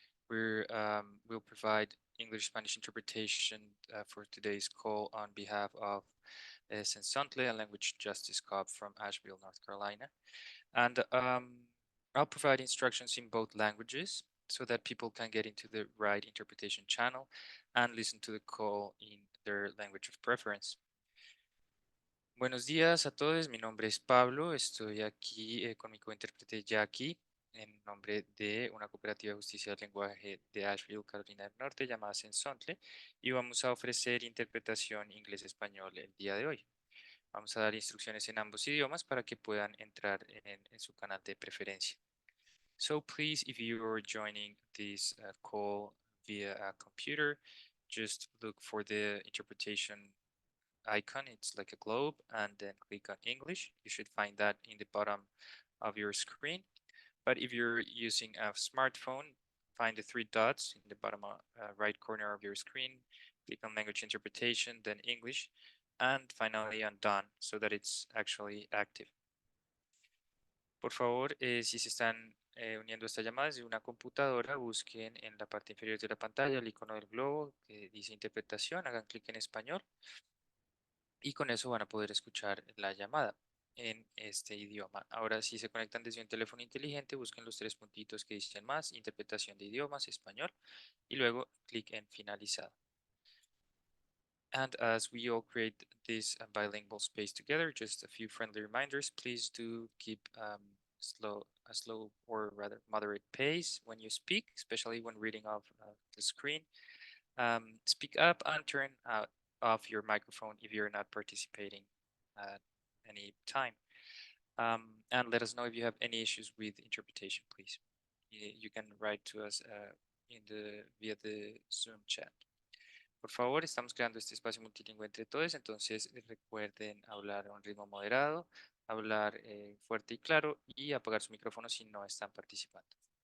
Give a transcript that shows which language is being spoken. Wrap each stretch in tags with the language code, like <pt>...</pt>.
<en>We'll provide English-Spanish interpretation for today's call on behalf of Sensontle, a language justice cop from Asheville, North Carolina. And I'll provide instructions in both languages so that people can get into the right interpretation channel and listen to the call in their language of preference.</en> <es>Buenos días a todos, mi nombre es Pablo, estoy aquí con mi cointérprete Jackie en nombre de una cooperativa de justicia del lenguaje de Asheville, Carolina del Norte, llamada Sensontle, y vamos a ofrecer interpretación inglés-español el día de hoy. Vamos a dar instrucciones en ambos idiomas para que puedan entrar en su canal de preferencia.</es> <en>So please, if you are joining this call via a computer, just look for the interpretation icon. It's like a globe, and then click on English. You should find that in the bottom of your screen. But if you're using a smartphone, find the three dots in the bottom right corner of your screen, click on language interpretation, then English, and finally on done so that it's actually active.</en> <es>Por favor, si se están uniendo a esta llamada desde una computadora, busquen en la parte inferior de la pantalla el icono del globo que dice interpretación, hagan clic en español y con eso van a poder escuchar la llamada en este idioma. Ahora, si se conectan desde un teléfono inteligente, busquen los tres puntitos que dicen más, interpretación de idiomas, español, y luego clic en finalizado.</es> <en>And as we all create this bilingual space together, just a few friendly reminders. Please do keep a slow or rather moderate pace when you speak, especially when reading off the screen. Speak up and turn off your microphone if you're not participating at any time. And let us know if you have any issues with interpretation, please. You can write to us via the Zoom chat.</en> <es>Por favor, estamos creando este espacio multilingüe entre todos, entonces recuerden hablar a un ritmo moderado, hablar fuerte y claro y apagar su micrófono si no están participando.</es> <en>Thank you so much.</en> <es>Muchas gracias.</es>